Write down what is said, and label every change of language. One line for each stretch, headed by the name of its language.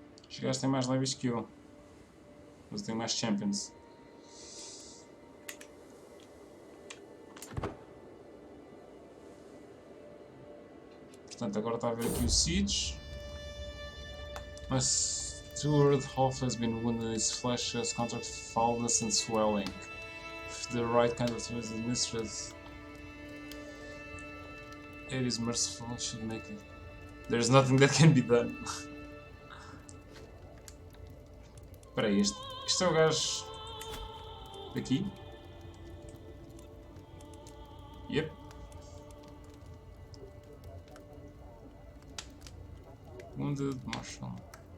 Portuguese: Os gajos têm mais levels que eu. Mas têm mais champions. Portanto, agora está a ver aqui o Siege. Mas
English: steward half has been wounded, his flesh has contracted foulness and swelling. If the right kind of tool is administered, it is merciful, it should make it. There's nothing that can be done.
Portuguese: Espera aí, isto é o gajo daqui?
English: Yep. Wounded Marshall.